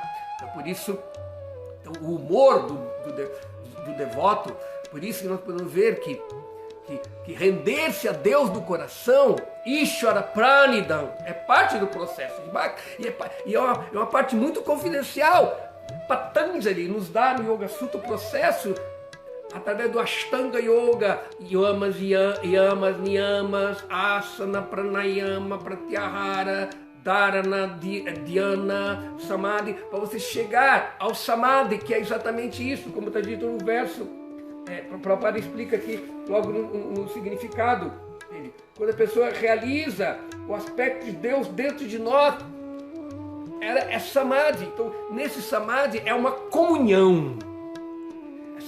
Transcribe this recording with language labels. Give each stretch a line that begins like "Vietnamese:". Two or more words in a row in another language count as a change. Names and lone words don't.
Portuguese: Então, por isso, o humor do devoto, por isso que nós podemos ver que render-se a Deus do coração,
Sanskrit: ईश्वरप्रणिधानम्,
Portuguese: é parte do processo de Bhakti, e é uma parte muito confidencial. Patanjali nos dá no Yoga Sutra o processo através do Ashtanga Yoga,
Sanskrit: यमाः, नियमाः, आसन, प्राणायाम, प्रत्याहार, धारणा, ध्यान, समाधि,
Portuguese: para você chegar ao samadhi, que é exatamente isso, como está dito no verso. Prabhupada explica aqui logo no significado dele. Quando a pessoa realiza o aspecto de Deus dentro de nós, é samadhi. Então, nesse samadhi é uma comunhão.